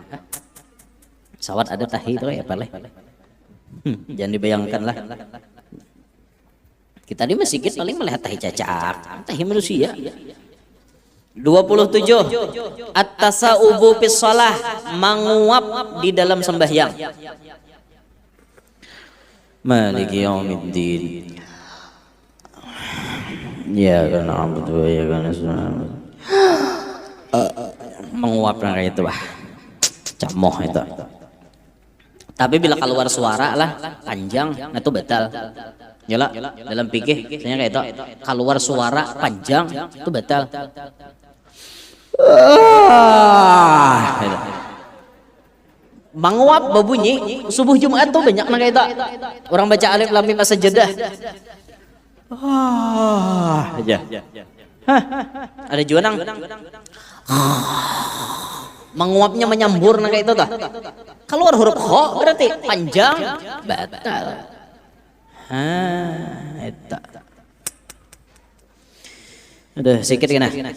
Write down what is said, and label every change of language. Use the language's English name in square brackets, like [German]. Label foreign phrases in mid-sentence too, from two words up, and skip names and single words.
[Banjar] Sawat ada tahi itu ya paleh. Jangan dibayangkan lah. Kita di masjid paling melihat tahi cacak, tahi manusia. 27. [Arabic] التثاؤب في الصلاة, [Indonesian] menguap di dalam sembahyang. [Arabic] مالك يوم الدين. إياك نعبد وإياك نستعين. [Banjar] Menguap kayak itu bah. Camoh itu. Tapi bila keluar suara lah panjang, nah itu batal. Yalah, dalam fikih misalnya kayak itu, keluar suara panjang itu batal. Menguap berbunyi subuh Jumat tuh banyak kayak itu. Orang baca [Arabic] الم السجدة. [Banjar] Aja. Ada juanang. Menguapnya menyambur kayak itu dah. Keluar huruf kha berarti panjang batal. Eta. Udah sedikit kena.